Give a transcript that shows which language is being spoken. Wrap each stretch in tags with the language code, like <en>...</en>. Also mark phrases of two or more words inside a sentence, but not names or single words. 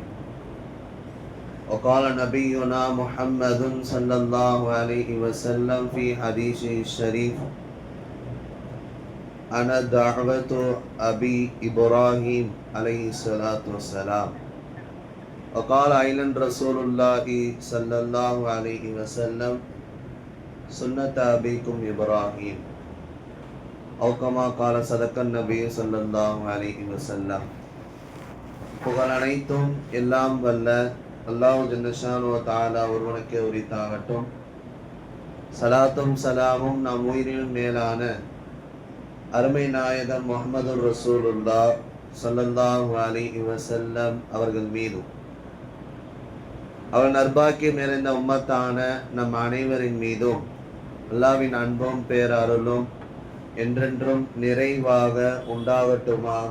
<ar>وقال نبينا محمد صلى الله عليه وسلم في حديثه الشريف: أنا دعوة أبي إبراهيم عليه الصلاة والسلام. وقال أيضا رسول الله صلى الله عليه وسلم: سنة أبيكم إبراهيم. أو كما قال صدق النبي صلى الله عليه وسلم.</ar> <ta>புகழ் அனைத்தும் எல்லாம் வல்ல அல்லாஹ்</ta> <ar>جل شأنه تعالى</ar> <ta>ஒருவனுக்கே உரித்தாகட்டும். சலாத்தும் சலாமும் நம் உயிரினும் மேலான அருமை நாயகம் முஹம்மது</ta> <ar>رسول الله صلى الله عليه وسلم</ar> <ta>அவர்கள் மீதும் அவர் நற்பாக்கியம் நிறைந்த உம்மத்தான நம் அனைவரின் மீதும் அல்லாஹ்வின் அன்பும் பேரருளும் என்றென்றும் நிறைவாக உண்டாகட்டுமாக.</ta>